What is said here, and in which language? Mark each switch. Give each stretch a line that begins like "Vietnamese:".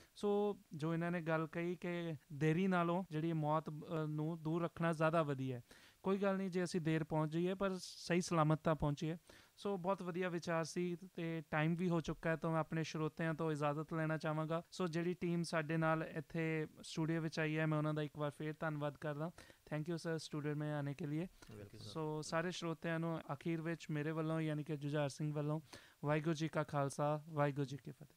Punjabi: ਸੋ ਜੋ ਇਹਨਾਂ ਨੇ ਗੱਲ ਕਹੀ ਕਿ ਦੇਰੀ ਨਾਲੋਂ ਜਿਹੜੀ ਮੌਤ ਨੂੰ ਦੂਰ ਰੱਖਣਾ ਜ਼ਿਆਦਾ ਵਧੀਆ ਹੈ। ਕੋਈ ਗੱਲ ਨਹੀਂ ਜੇ ਅਸੀਂ ਦੇਰ ਪਹੁੰਚ ਜਾਈਏ, ਪਰ ਸਹੀ ਸਲਾਮਤ ਤਾਂ ਪਹੁੰਚੀਏ। ਸੋ ਬਹੁਤ ਵਧੀਆ ਵਿਚਾਰ ਸੀ, ਅਤੇ ਟਾਈਮ ਵੀ ਹੋ ਚੁੱਕਾ ਹੈ, ਤਾਂ ਮੈਂ ਆਪਣੇ ਸਰੋਤਿਆਂ ਤੋਂ ਇਜਾਜ਼ਤ ਲੈਣਾ ਚਾਹਾਂਗਾ। ਸੋ ਜਿਹੜੀ ਟੀਮ ਸਾਡੇ ਨਾਲ ਇੱਥੇ स्टूडियो ਵਿੱਚ ਆਈ ਹੈ, ਮੈਂ ਉਹਨਾਂ ਦਾ ਇੱਕ ਵਾਰ ਫਿਰ ਧੰਨਵਾਦ ਕਰਦਾ।
English: thank you sir
Hindi: ਸਟੂਡੀਓ में आने के लिए।
Punjabi: ਸੋ ਸਾਰੇ ਸਰੋਤਿਆਂ ਨੂੰ ਅਖੀਰ ਵਿੱਚ ਮੇਰੇ ਵੱਲੋਂ ਯਾਨੀ ਕਿ ਜੁਝਾਰ ਸਿੰਘ ਵੱਲੋਂ ਵਾਹਿਗੁਰੂ ਜੀ ਕਾ ਖਾਲਸਾ, ਵਾਹਿਗੁਰੂ ਜੀ ਕੀ ਫਤਿਹ।